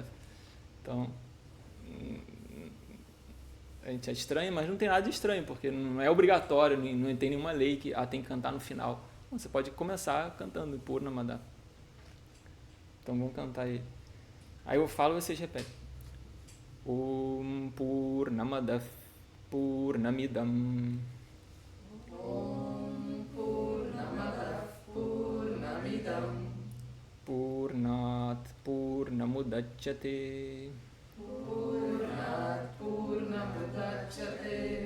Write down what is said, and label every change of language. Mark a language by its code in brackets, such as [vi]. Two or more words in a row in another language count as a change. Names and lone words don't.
[pt] Então, a gente é estranho, mas não tem nada de estranho, porque não é obrigatório, não tem nenhuma lei que tem que cantar no final. Você pode começar cantando Purnamada. Então vamos cantar ele. Aí eu falo e vocês repetem. [sa] Om Purnamada Purnamidam. Om Purnamada Purnamidam. Purnat Purnamudachyate. Purnat Purnamudachyate.